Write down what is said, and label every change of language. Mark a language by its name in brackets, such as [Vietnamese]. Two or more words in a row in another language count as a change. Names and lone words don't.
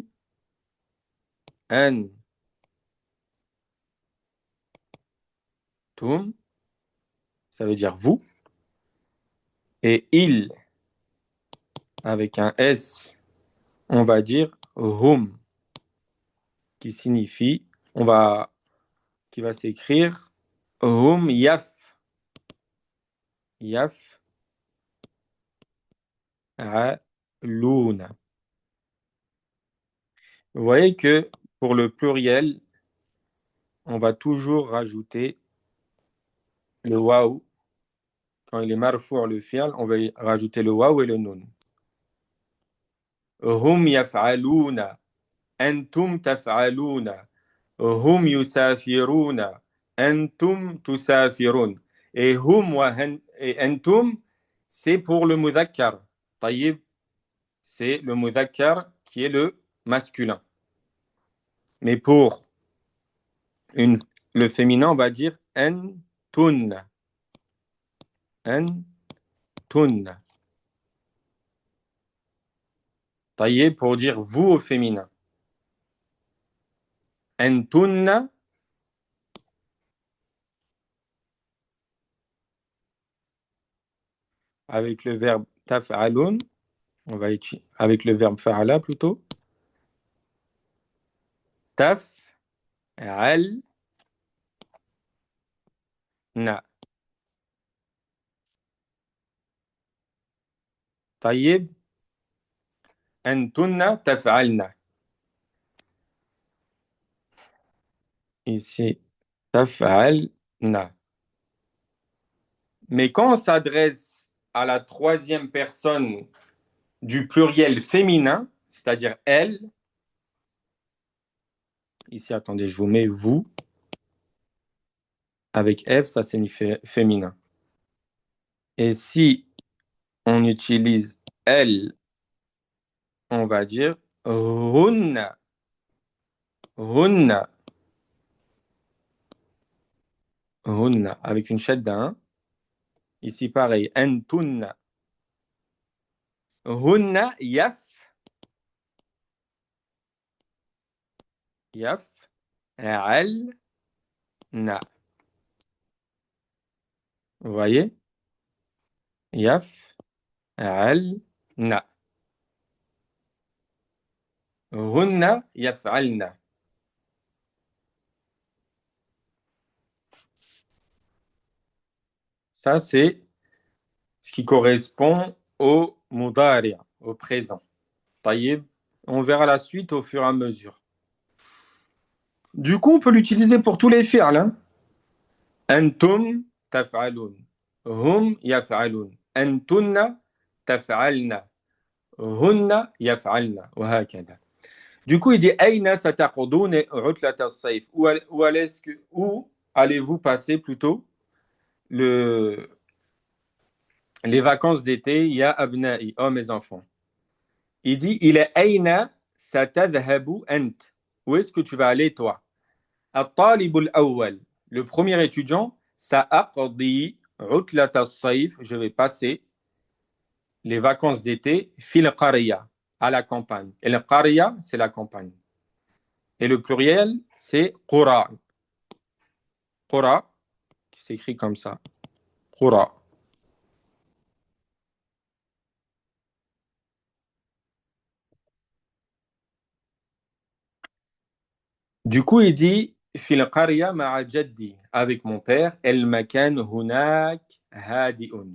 [French] Entum. Ça veut dire vous. Et il, avec un S, on va dire hum, qui signifie, qui va s'écrire hum yaf. [Arabic] يفعلون. [French] Vous voyez que pour le pluriel, on va toujours rajouter le waouh. Quand il est marfou' le fi'l, on va y rajouter le waouh et le nun. [Arabic] هم يفعلون أنتم تفعلون هم يسافرون أنتم تسافرون. [French] Et hum et antum, c'est pour le mudhakkar. Taïb, c'est le mudhakkar qui est le masculin. Mais pour le féminin, on va dire antun. Antun. Taillé pour dire vous au féminin. Antunna, avec le verbe taf'alun, on va utiliser avec le verbe fa'ala plutôt. Taf'alna. [Arabic] طيب أنتن تفعلن. [French] Ici, taf'alna. Mais quand on s'adresse à la troisième personne du pluriel féminin, c'est-à-dire elle, ici, attendez, je vous mets vous. Avec F, ça signifie féminin. Et si on utilise elle, on va dire hunna. [Arabic] هنّ هنّ. [French] Avec une shadda. Hein. Ici, pareil. [Arabic] أنتنّ هنّ يف. [French] Yaf. Al. Na. Vous voyez? Yaf. Al. Na. [Arabic] هنّ يفعلن. [French] Ça, c'est ce qui correspond au mudari, au présent. Taïb, On verra la suite au fur et à mesure. Du coup, on peut l'utiliser pour tous les fi'ls. Hein. [Arabic] أنتم تفعلون. هم يفعلون أنتنّ تفعلن. هنّ يفعلن. وهكذا. [French] Du coup, il dit [Arabic] أين ستقضون عطلة الصيف. [French] Où allez-vous passer plutôt le, les vacances d'été, [Arabic] يا أبنائي, [French] oh mes enfants. Il dit il est [Arabic] أين ستذهب أنت. [French] Où est-ce que tu vas aller toi? [Arabic] الطالب الأول. [French] Le premier étudiant, [Arabic] سأقضي عطلة الصيف. [French] Je vais passer les vacances d'été [Arabic] في القرية, [French] à la campagne. Et le qariya, c'est la campagne. Et le pluriel, c'est qura. Qura, qui s'écrit comme ça. Qura. Du coup, il dit [Arabic] في القرية مع جدي, [French] avec mon père, [Arabic] المكان هناك هادئ.